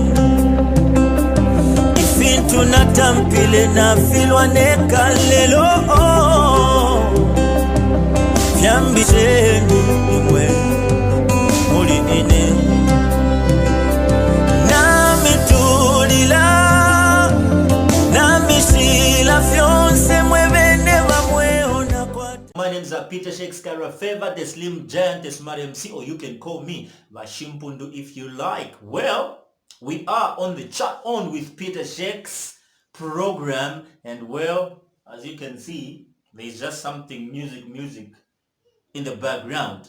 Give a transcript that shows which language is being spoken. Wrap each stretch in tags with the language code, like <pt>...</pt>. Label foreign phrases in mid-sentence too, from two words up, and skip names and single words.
<bem>Ifintu natampile na filwane kalelo. Fyambisheni imwe muline. Namitulila.</bem> <en>My name is Petershakes Favor, the Slim Giant, the Smart MC, or you can call me Vashimpundu if you like. Well, we are on the chat on with Petershakes program, and well, as you can see, there's just something music in the background.</en>